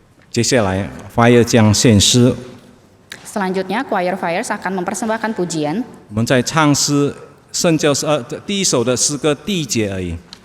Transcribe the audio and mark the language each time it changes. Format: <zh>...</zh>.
<zh>接下来，Fire 将献诗。</zh> <id>Selanjutnya, choir fires akan mempersembahkan pujian.</id> <zh>我们在唱诗圣教诗第一首的诗歌第一节而已，</zh>